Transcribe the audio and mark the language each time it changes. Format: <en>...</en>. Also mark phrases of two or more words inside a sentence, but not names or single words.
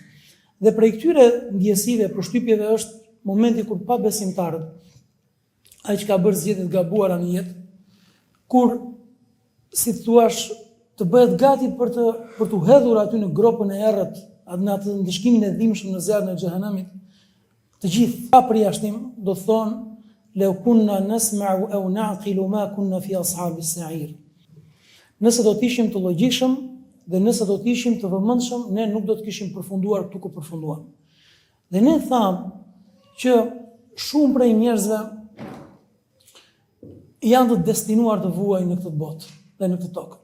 <sq>Dhe prej këtyre ndjesive, përshtypjeve është momenti kur pa besimtarët, ai që ka bërë zgjedhje të gabuara në jetë, kur si thua të bëhet gati për të hedhur aty në gropën e errët, në atë ndëshkimin e dhimbshëm në zjarrin e xhehenamit, të gjithë pa përjashtim do thonë</sq> <ar>"لو كنا نسمع أو نعقل ما كنا في أصحاب السعير".</ar> <sq>Nëse do të ishim të logjikshëm dhe nëse do të ishim të vëmendshëm, ne nuk do të kishim përfunduar këtu ku përfunduam. Dhe ne thamë që shumë prej njerëzve janë të destinuar të vuajnë në këtë botë dhe në këtë tokë.</sq>